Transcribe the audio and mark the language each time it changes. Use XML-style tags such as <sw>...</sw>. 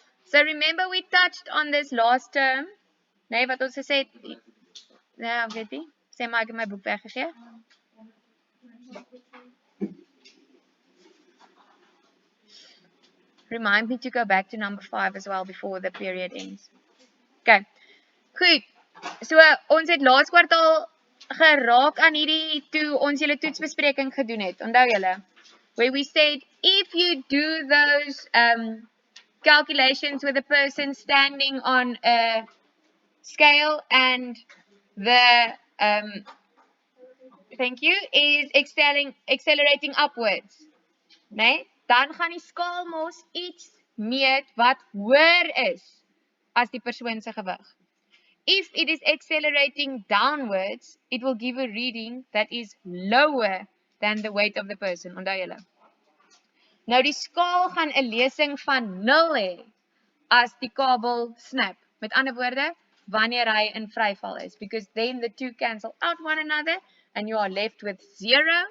<en>So remember we touched on this last term,</en> <af>nee, wat ons gesê het, ja, weet jy, sê maar ek het my boek weggegee.</af> <en>Remind me to go back to number 5 as well before the period ends. Okay, goed.</en> <af>So, ons het laas kwartaal geraak aan hierdie toe ons julle toetsbespreking gedoen het. Onthou julle?</af> <en>Where we said, if you do those calculations with a person standing on a scale and the, thank you, is accelerating upwards, nee?</en> <af>Dan gaan die skaal mos iets meet wat hoër is as die persoon se gewig.</af> <en>If it is accelerating downwards, it will give a reading that is lower than the weight of the person.</en> <af>Onthou julle. Nou die skaal gaan 'n lesing van 0 hê as die kabel snap. Met ander woorde, wanneer hy in vryval is,</af> <en>because then the two cancel out one another and you are left with 0.</en>